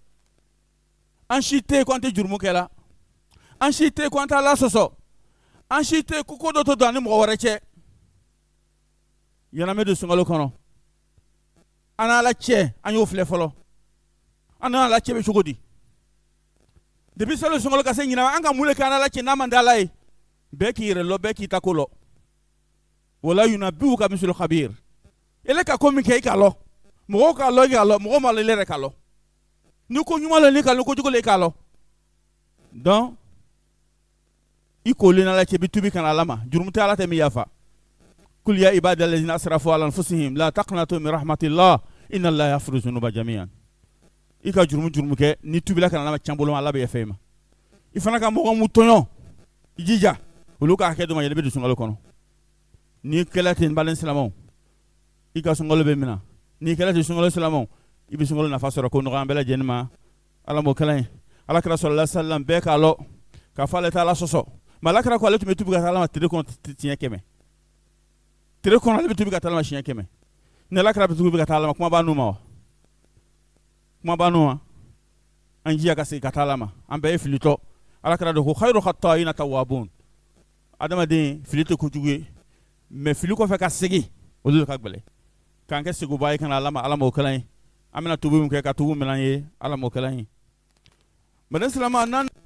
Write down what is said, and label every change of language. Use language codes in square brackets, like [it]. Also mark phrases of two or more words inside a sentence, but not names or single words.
[bm] an si tɛ yen ko an tɛ jurumu kɛla an si tɛ yen ko an tɛ ala sɔsɔ an si tɛ yen ko ko dɔ tɛ don an ni mɔgɔ wɛrɛ cɛ yan'an bɛ don sunkalo kɔnɔ an n'ala cɛ an y'o filɛ fɔlɔ an n'ala cɛ bɛ cogo di depuis salo sunkalo ka se ɲinama an ka mun de kɛ an n'ala cɛ n'a man di ala ye bɛɛ k'i yɛrɛ lɔ bɛɛ k'i ta ko lɔ [ar] ولا ينبئك مثل خبير [bm] ele ka ko min kɛ i k'a lɔ mɔgɔw k'a lɔ i k'a lɔ mɔgɔw ma lɔ i yɛrɛ k'a lɔ ni ko ɲuman lɔ ni k'a lɔ ko jugu lɔ i k'a lɔ donc i kolen ala cɛ i bɛ tubi kana ala ma jurumu tɛ ala tɛ min yafa [ar] قل يا عبادي الذين أسرفوا على أنفسهم لا تقنطوا من رحمة الله إن الله يغفر الذنوب جميعا [bm] i ka jurumu kɛ ni tubila kana ala ma can bolo ala bɛ yafa i ma i fana ka mɔgɔ mu tɔɲɔ i jija olu ka hakɛ dɔ ma yɛlɛ bɛ don sunkalo kɔnɔ ni kɛlɛ ten balen silamɛw i ka sunkalo bɛ minɛ ni kɛlɛ ten sunkalo silamɛw i bɛ sunkalo nafa sɔrɔ ko nɔgɔya an bɛɛ lajɛlen ma ala m'o kɛla ye ala kɛra [ar] صلى الله عليه وسلم [bm] bɛɛ k'a lɔ k'a fɔ ale tɛ ala sɔsɔ mais ala kɛra ko ale tun bɛ tubi ka taa ala ma tile kɔnɔ tiɲɛ 100 tile kɔnɔ ale bɛ tubi ka taa ala ma siɲɛ 100 ni ala kɛra bɛ tubi ka taa ala ma kuma b'a n'u ma wa kuma b'a n'u ma an jija ka segin ka taa ala ma an bɛɛ ye filitɔ ala kɛra de ko [ar] خير الخطائين التوابون [bm] adamaden fili tɛ kojugu ye mais fili kɔfɛ ka segin olu de ka gɛlɛn k'an kɛ seguba ye kana ala ma ala m'o kɛla ye an bɛna tubi min kɛ ka tubi minɛn ye ala m'o kɛla ye maden silama nan